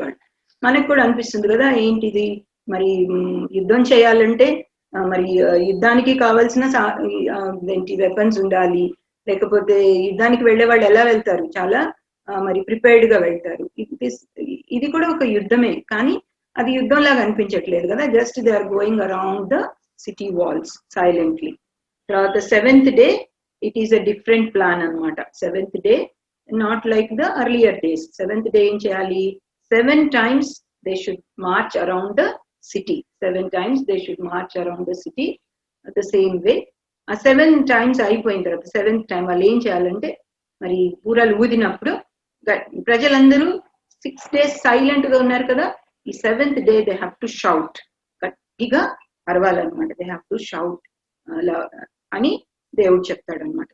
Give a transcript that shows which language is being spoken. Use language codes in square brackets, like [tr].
[te] వాళ్ళు మనకు కూడా అనిపిస్తుంది కదా, ఏంటిది మరి యుద్ధం చేయాలంటే మరి యుద్ధానికి కావాల్సిన ఏంటి వెపన్స్ ఉండాలి, లేకపోతే యుద్ధానికి వెళ్లే వాళ్ళు ఎలా వెళ్తారు, చాలా మరి ప్రిపేర్డ్ గా వెళ్తారు. ఇది కూడా ఒక యుద్ధమే, కానీ అది యుద్ధం లాగా అనిపించట్లేదు కదా, [en] Just they are going around the city walls silently. [te] తర్వాత [en] 7th day it is a different plan [te] అనమాట. [en] 7th day not like the earlier days. 7th day [te] ఏం చేయాలి, [en] 7 times they should march around the city. 7 times they should march around the city the same way. [te] ఆ 7 times అయిపోయిన తర్వాత 7th time వాళ్ళు ఏం చేయాలంటే మరి బూరలు ఊదినప్పుడు ప్రజలందరూ 6 days సైలెంట్ గా ఉన్నారు కదా, ఈ 7th day [en] they have to shout, [te] గట్టిగా అరవాలన్నమాట. [en] they have to shout [te] అలా అని దేవుడు చెప్తాడు అనమాట.